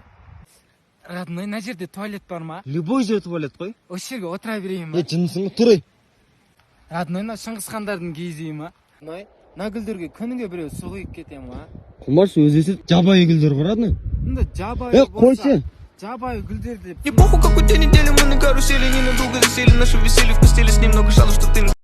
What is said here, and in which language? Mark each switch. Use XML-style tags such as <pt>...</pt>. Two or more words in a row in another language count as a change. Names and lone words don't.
<kk>Родной, мына жерде туалет бар ма? Любой жер туалет қой. Осы жерге отыра берейін ба? Жынысың ба? Тұрай. Родной, мына Шыңғысхандардың киізі ма? Родной, мына гүлдерге күніге біреу су құйып кете ма? Қылмашы өзі есет жабайы гүлдер ғой, родной. Мында жабайы қойшы. Жабайы гүлдер деп.</kk> <ru>Не похуй, какой день недели, мы на карусели, не надолго засели, наши веселье в постели, с ним много шалу, что ты</ru>